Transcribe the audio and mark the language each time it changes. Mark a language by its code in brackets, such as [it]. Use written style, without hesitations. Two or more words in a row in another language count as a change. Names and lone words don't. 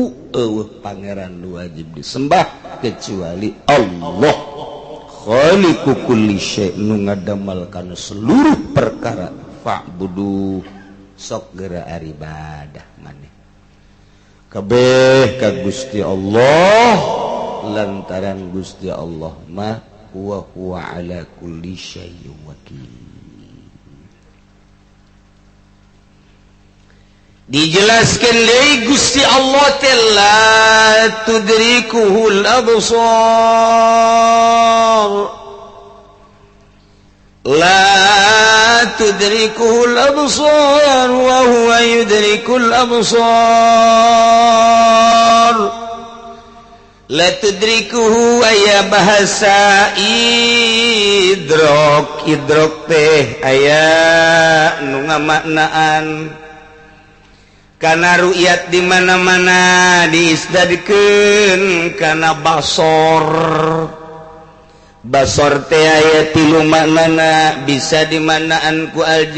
[su] eueuh pangeran nu wajib disembah kecuali Allah [ar] خالق كل شيء' [su] nu ngadamel kana seluruh perkara fa'budu sok geura ibadah maneh kabeh ka Gusti Allah lantaran Gusti Allah mah [ar] هو على كل شيء وكيل [su] dijelaskan deui Gusti Allah teh [ar] لا تدركه الأبصار لا تدركه الأبصار وهو يدرك الأبصار لا تدركه [su] aya bahasa idrok teh aya nu ngamaknaan kana ru'yat di mana-mana diisdadikeun kana basor teh aya tilu maknana bisa dimanaan ku